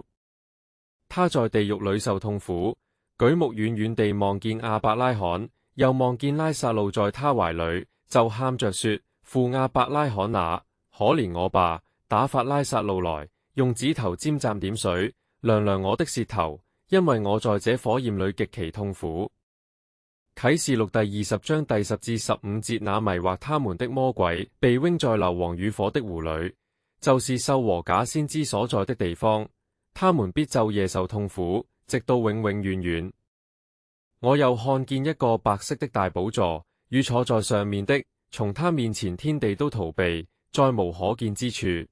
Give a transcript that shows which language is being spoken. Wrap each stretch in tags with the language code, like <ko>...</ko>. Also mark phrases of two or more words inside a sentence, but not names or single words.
<zh>他在地獄裏受痛苦，舉目遠遠地望見亞伯拉罕，又望見拉撒路在他懷裏，就喊着說：父亞伯拉罕啊，可憐我吧，打發拉撒路來，用指頭沾蘸點水，涼涼我的舌頭，因為我在這火焰裏極其痛苦。啟示錄第20章第10至15 節，那迷惑他們的魔鬼被扔在硫磺與火的湖裏，就是獸和假先知所在的地方，他們必晝夜受痛苦，直到永永遠遠。我又看見一個白色的大寶座，與坐在上面的，從他面前天地都逃避，再無可見之處。</zh>